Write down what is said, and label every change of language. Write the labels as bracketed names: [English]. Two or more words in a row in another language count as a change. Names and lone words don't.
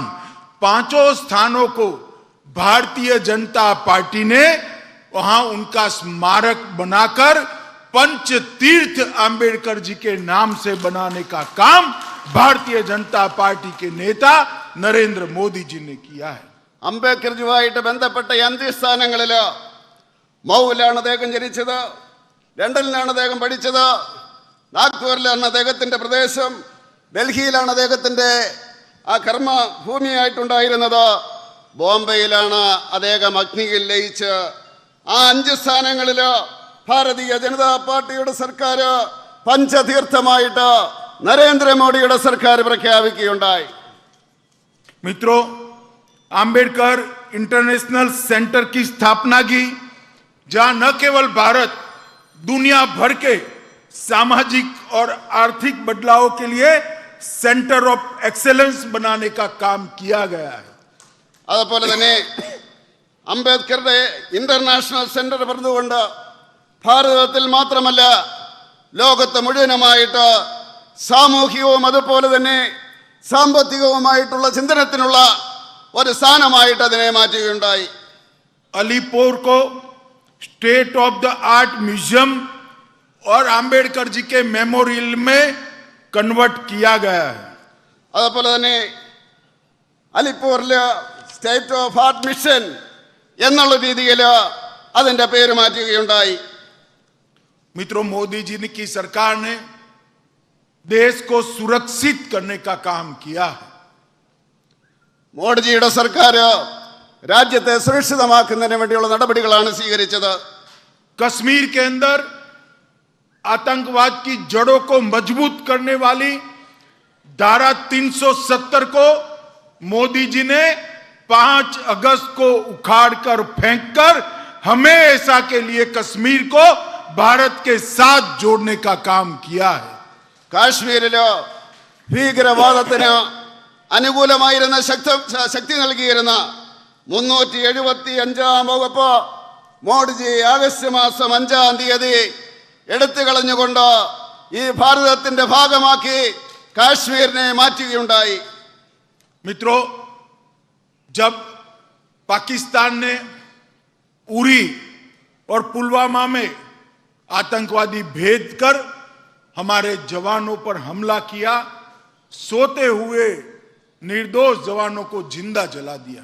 [Hindi] 5 स्थानों को भारतीय जनता पार्टी ने वहां उनका स्मारक बनाकर पंच तीर्थ आंबेडकर जी के नाम से बनाने का काम भारतीय जनता पार्टी के नेता नरेंद्र मोदी जी ने किया है. [Malayalam] അംബേദ്കർജിയുമായിട്ട് ബന്ധപ്പെട്ട അന്ത്യസ്ഥാനങ്ങളിൽ മൗവിലാണ് അദ്ദേഹം ജനിച്ചത്, ലണ്ടനിലാണ് അദ്ദേഹം പഠിച്ചത്, നാഗ്പൂരിലാണ് അദ്ദേഹത്തിന്റെ പ്രദേശം, ഡൽഹിയിലാണ് അദ്ദേഹത്തിന്റെ ആ കർമ്മഭൂമിയായിട്ടുണ്ടായിരുന്നത്, ബോംബെയിലാണ് അദ്ദേഹം അഗ്നിയിൽ ലയിച്ച്. ആ 5 സ്ഥാനങ്ങളിൽ ഭാരതീയ ജനതാ പാർട്ടിയുടെ സർക്കാർ പഞ്ചതീർത്ഥമായിട്ട് നരേന്ദ്രമോദിയുടെ സർക്കാർ പ്രഖ്യാപിക്കുകയുണ്ടായി. [Hindi] मित्रों, आंबेडकर इंटरनेशनल सेंटर की स्थापना की, जहां न केवल भारत दुनिया भर के सामाजिक और आर्थिक बदलाव के लिए [English] centre of excellence [Hindi] बनाने का काम किया गया है. [Malayalam] അതുപോലെ തന്നെ അംബേദ്കറുടെ [English] international centre [Malayalam] പറഞ്ഞുകൊണ്ട് ഭാരതത്തിൽ മാത്രമല്ല ലോകത്ത് മുഴുവനുമായിട്ട് സാമൂഹികവും അതുപോലെ തന്നെ സാമ്പത്തികവുമായിട്ടുള്ള ചിന്തനത്തിനുള്ള ഒരു സ്ഥാനമായിട്ട് അതിനെ മാറ്റുകയുണ്ടായി. [Hindi] अलीपुर को [English] state of the art museum [Hindi] और अंबेडकर जी के मेमोरियल में कन्वर्ट किया गया है. [Malayalam] അതുപോലെ തന്നെ അലിപ്പൂരില് [English] state of art mission [Malayalam] എന്നുള്ള രീതിയിൽ അതിന്റെ പേര് മാറ്റുകയുണ്ടായി. [Hindi] मित्रों, मोदी जी की सरकार ने देश को सुरक्षित करने का काम किया है. [Malayalam] മോഡിജിയുടെ സർക്കാർ രാജ്യത്തെ സുരക്ഷിതമാക്കുന്നതിന് വേണ്ടിയുള്ള നടപടികളാണ് സ്വീകരിച്ചത്. [Hindi] कश्मीर के अंदर आतंकवाद की जड़ों को मजबूत करने वाली धारा 370 को मोदी जी ने 5 अगस्त को उखाड़कर फेंककर हमेशा के लिए कश्मीर को भारत के साथ जोड़ने का काम किया है. [Malayalam] കാശ്മീരില് ഭീകരവാദത്തിന് അനുകൂലമായിരുന്ന ശക്തി നൽകിയിരുന്ന 375 വകുപ്പ് മോഡിജി ആഗസ്റ്റ് മാസം 5-ാം തീയതി എടുത്തു കളഞ്ഞുകൊണ്ട് ഈ ഭാരതത്തിന്റെ ഭാഗമാക്കി കാശ്മീരിനെ മാറ്റുകയുണ്ടായി. [Hindi] मित्रों, जब पाकिस्तान ने उरी और पुलवामा में आतंकवादी भेद कर हमारे जवानों पर हमला किया, सोते हुए निर्दोष जवानों को जिंदा जला दिया.